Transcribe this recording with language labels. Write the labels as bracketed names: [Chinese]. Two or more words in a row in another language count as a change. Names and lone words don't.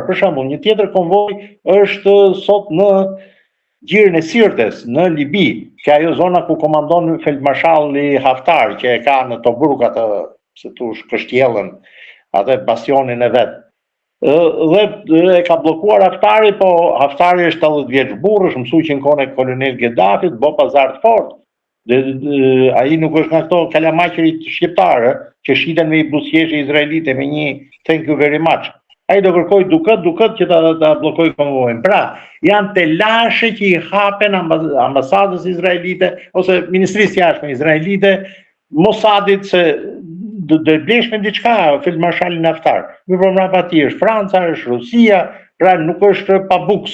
[Albanian] Për shembull, një tjetër konvoj është sot në gjirin e Sirtes, në Libi, që ajo zona ku komandon feldmarshalli Haftar, që e ka në Tobruk atë, se tush kështjellën, atë bastionin e vet. Dhe e ka bllokuar Haftari, po Haftari është 80 vjeç burr, është mësuar që në kohën e kolonel Ghedafit, bë pazar të fortë. Ai nuk është nga këto kalamaqërit shqiptarë që shiten me i buzëqeshje izraelite me një [English] thank you very much. [Albanian] Ai do kërkoj duket që ta bllokoj konvojin. Pra, janë telashe që i hapen ambasadës izraelite ose ministrisë jashtme izraelite Mossadit se do blesh me diçka feldmarshalin Haftar. Për mbrapa ti është Franca, është Rusia, pra nuk është pa buks.